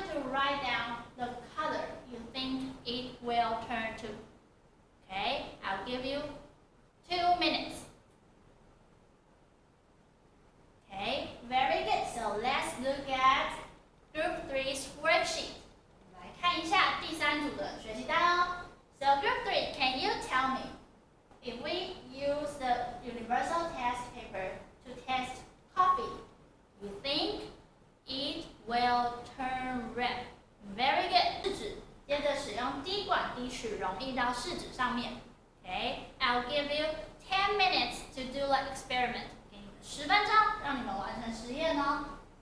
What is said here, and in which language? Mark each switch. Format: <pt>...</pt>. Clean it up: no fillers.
<en>write down the color you think it will turn to. Okay, I'll give you 2 minutes. Okay, very good. So let's look at Group 3's worksheet.</en> <zh>来看一下第3组的学习单哦。</zh> <en>So Group 3, can you tell me if we use the universal test paper to test coffee, you think it will turn red? Very good.</en> <zh>试纸，接着使用滴管滴取溶液到试纸上面。</zh> <en>Okay, I'll give you 10 minutes to do the experiment.</en> <zh>给你们10分钟，让你们完成实验哦。</zh>